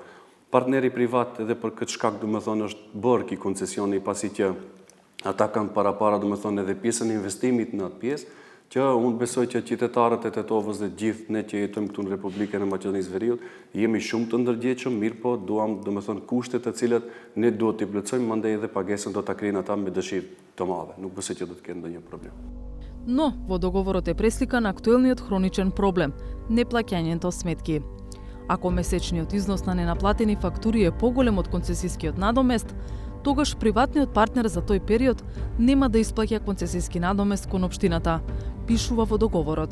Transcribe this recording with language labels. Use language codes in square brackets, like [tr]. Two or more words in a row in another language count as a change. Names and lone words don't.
[sq] Partneri privat edhe për këtë shkak domethënë është bërë ky koncesioni pasi që ata kanë para domethënë edhe pjesën e investimit në atë pjesë, që unë besoj që qytetarët e Tetovës dhe gjithë ne që jetojmë këtu në Republikën e Maqedonisë Veriut, jemi shumë të ndërgjegjshëm, mirë po duam domethënë kushte të cilat ne duhet t'i plotësojmë, mandej edhe pagesën do ta krijnë ata me dëshirë të madhe. Nuk besoj që do të kenë ndonjë problem. [mk] Но во договорот е пресликан актуелниот хроничен проблем – неплаќањето сметки. Ако месечниот износ на ненаплатени фактури е поголем од концесискиот надомест, тогаш приватниот партнер за тој период нема да исплаќа концесиски надомест кон општината, пишува во договорот.